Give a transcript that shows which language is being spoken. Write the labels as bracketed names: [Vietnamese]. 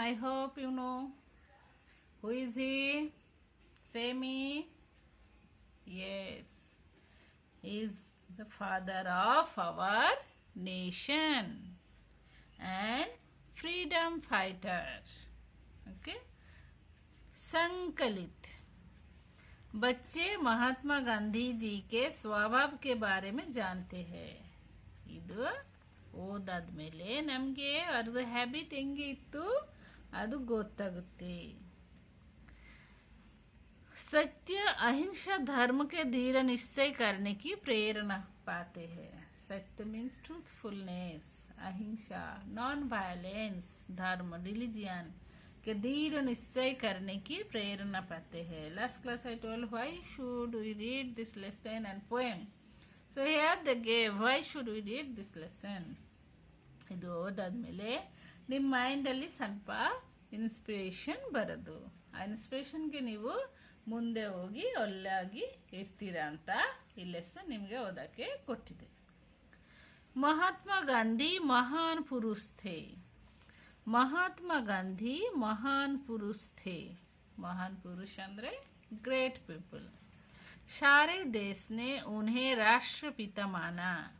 [English] I hope you know. Who is he? Say me. Yes. He is the father of our nation and freedom fighter. Okay. संकलित. [Hindi] बच्चे महात्मा गांधी जी के स्वभाव के बारे में जानते हैं. [Kannada] ಇದು ಓದಾದ್ಮೇಲೆ ನಮಗೆ ಅದ್ರ ಹ್ಯಾಬಿಟ್ ಹೆಂಗೆ ಇತ್ತು ಅದು ಗೊತ್ತಾಗುತ್ತೆ. [Hindi] सत्य अहिंसा धर्म के दृढ़ निश्चय करने की प्रेरणा पाते हैं. सत्य मीन्स ट्रूथफुलनेस, अहिंसा नॉन वायलेंस, धर्म रिलीजियन के दृढ़ निश्चय करने की प्रेरणा पाते हैं. [English] Last class I told why should we read this lesson and poem. So here they gave why should we read this lesson. [Kannada] ಇದು ಓದಾದ್ಮೇಲೆ ನಿಮ್ಮ ಮೈಂಡ್ ಅಲ್ಲಿ ಸ್ವಲ್ಪ ಇನ್ಸ್ಪಿರೇಷನ್ ಬರೋದು. ಆ ಇನ್ಸ್ಪಿರೇಷನ್ಗೆ ನೀವು ಮುಂದೆ ಹೋಗಿ ಒಳ್ಳೆಯಾಗಿ ಇರ್ತೀರಾ ಅಂತ ಈ ಲೆಸನ್ ನಿಮಗೆ ಓದಕ್ಕೆ ಕೊಟ್ಟಿದೆ. [Hindi] महात्मा गांधी महान पुरुष थे. महात्मा गांधी महान पुरुष थे. महान पुरुष ಅಂದ್ರೆ [English] Great people. [Hindi] सारे देश ने उन्हें राष्ट्रपिता माना.